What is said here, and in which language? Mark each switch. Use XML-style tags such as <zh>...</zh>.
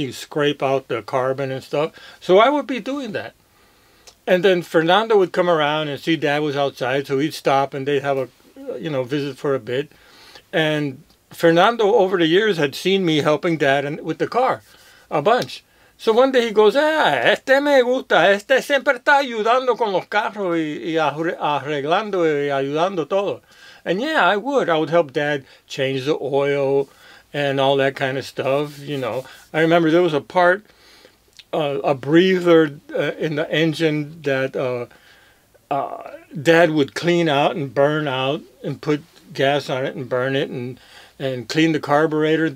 <en>You scrape out the carbon and stuff. So I would be doing that. And then Fernando would come around and see Dad was outside, so he'd stop and they'd have a visit for a bit. And Fernando over the years had seen me helping Dad with the car a bunch. So one day he goes,</en> <es>este me gusta, este siempre está ayudando con los carros y arreglando y ayudando todo.</es> <en>And yeah, I would help Dad change the oil and all that kind of stuff, I remember there was a part, a breather in the engine that Dad would clean out and burn out and put gas on it and burn it and clean the carburetor.</en>